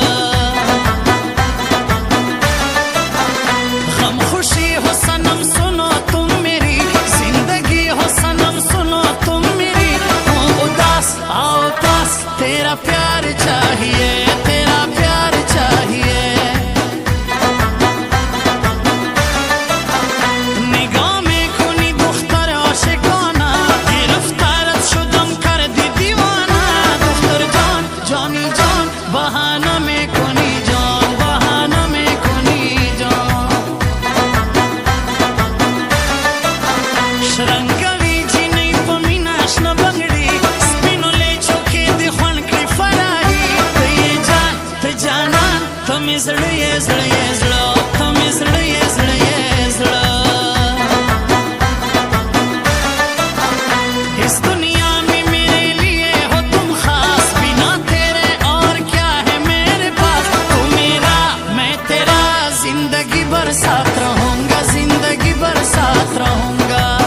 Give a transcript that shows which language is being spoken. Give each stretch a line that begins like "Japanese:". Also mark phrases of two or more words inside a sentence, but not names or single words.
Hindi: गम खुशी हो सनम सुनो तुम मेरी जिंदगी हो सनम सुनो तुम मेरी हो उदास आओ पास तेरा प्यार चाहिए तेरा प्यार चाहिए
Persian: نگاه میکنی دختر عاشقانه گرفتارت شدم کردی دیوانه دختر جان جانی جان بهانه میکنی جان بهانه میکنی جان
Pashto: شرنگوی جینی په مینا شنه بنګړي سپینو لیچو کې د خوند کړي فراري ته یې جان ته جانان ته مې زړه یې زړه یې زړه ته مې زړه یې زړه یې زړه
Hindi: इस दुनिया में मेरे लिए हो तुम खास बिना तेरे और क्या है मेरे पास तू मेरा मैं तेरा जिंदगी भर साथ रहूंगा जिंदगी भर साथ रहूंगा